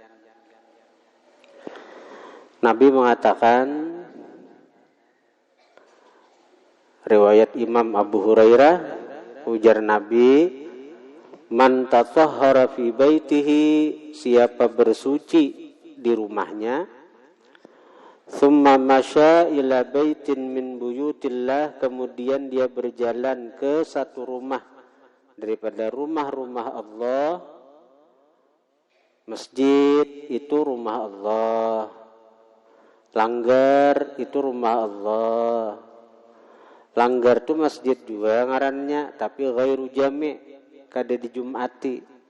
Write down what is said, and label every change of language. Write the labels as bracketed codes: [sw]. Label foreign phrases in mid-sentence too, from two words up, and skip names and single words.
[id] Nabi mengatakan, riwayat Imam Abu Hurairah, ujar Nabi, [ar] من تطهر في بيته, [id] siapa bersuci di rumahnya, [ar] ثم مشى إلى بيت من بيوت الله, [id] kemudian dia berjalan ke satu rumah daripada rumah-rumah Allah. Masjid itu rumah Allah, langgar itu rumah Allah. [bjn] Langgar itu masjid juga ngarannya, tapi [ar] غير جامع', [bjn] kada dijumati.